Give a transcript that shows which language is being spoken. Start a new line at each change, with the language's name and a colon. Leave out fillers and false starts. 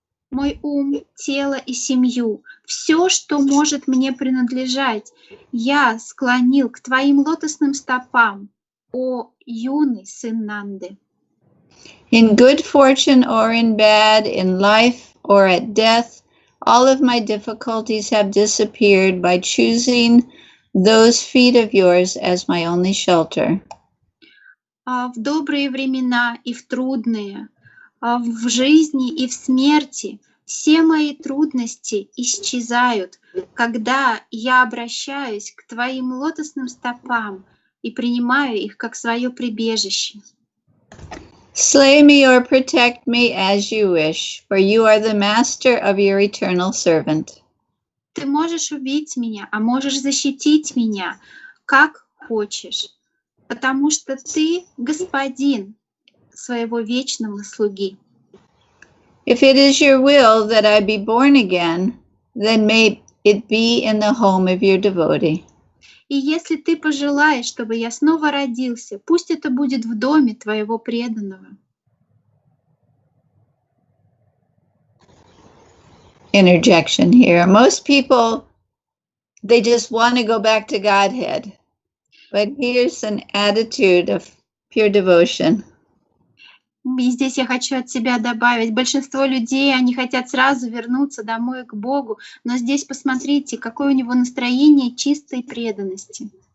Russian: Мой ум, тело и семью, все, что может мне принадлежать, я склонил к твоим лотосным стопам, о юный сын Нанды.
English: In good fortune or in bad, in life or at death, all of my difficulties have disappeared by choosing those feet of yours as my only shelter.
Russian: В добрые времена и в трудные, в жизни и в смерти все мои трудности исчезают, когда я обращаюсь к твоим лотосным стопам и принимаю их как свое прибежище.
English: Slay me or protect me as you wish, for you are the master of your eternal servant.
Russian: Ты можешь убить меня, а можешь защитить меня, как хочешь, потому что ты господин своего вечного слуги.
English: If it is your will that I be born again, then may it be in the home of your devotee.
Russian: И если ты пожелаешь, чтобы я снова родился, пусть это будет в доме твоего преданного.
English: Interjection here. Most people, they just want to go back to Godhead. But here's an attitude of pure devotion.
Russian: И здесь я хочу от себя добавить, большинство людей, они хотят сразу вернуться домой к Богу, но здесь посмотрите, какое у него настроение чистой преданности.